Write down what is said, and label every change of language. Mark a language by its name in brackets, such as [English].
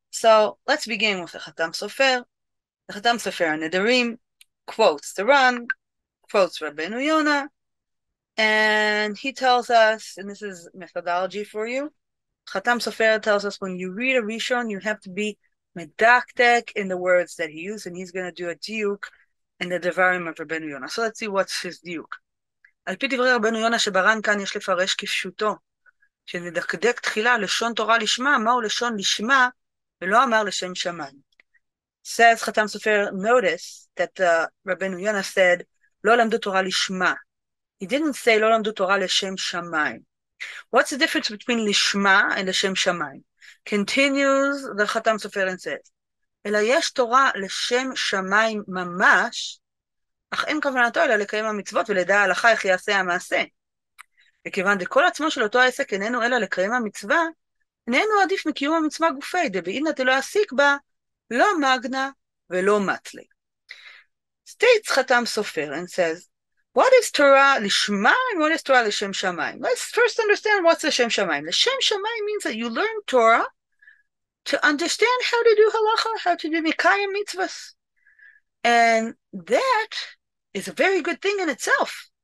[English] So let's begin with the Chatam Sofer. The Chatam Sofer Nedarim quotes the Ran, quotes Rabbeinu Yonah, and he tells us, and this is methodology for you, Chatam Sofer tells us when you read a Rishon, you have to be medaktek in the words that he used, and he's going to do a diuk in the Devarim of Rabbeinu Yonah. So let's see what's his diuk. [Hebrew] על פי דברי רבנו יונה שברן כאן יש לפרש כפשוטו, שנדקדק תחילה לשון תורה לשמה, מהו לשון לשמה, ולא אמר לשם שמיים. [English] Says Chatam Sofer, notice that Rabbeinu Yonah said, [Hebrew] לא למדו תורה לשמה. [English] He didn't say [Hebrew] לא למדו תורה לשם שמיים. [English] What's the difference between לשמה and לשם שמיים? Continues the Chatam Sofer and says, [Hebrew] אלא יש תורה לשם שמיים ממש, אך אין כוונתו אלא לקיים המצוות ולדע ההלכה איך יעשה המעשה. וכיוון דכל עצמו של אותו העסק איננו אלא לקיים המצווה, איננו עדיף מקיום המצווה גופי, דבעינא דלא יעסיק בה, לא מגנה ולא מטלי. [English] States Chatam Sofer and says, what is Torah lishma and what is Torah l'shem shamayim? Let's first understand what's l'shem shamayim. L'shem shamayim means that you learn Torah to understand how to do halacha, how to do mikayim mitzvahs. And that is a very good thing in itself.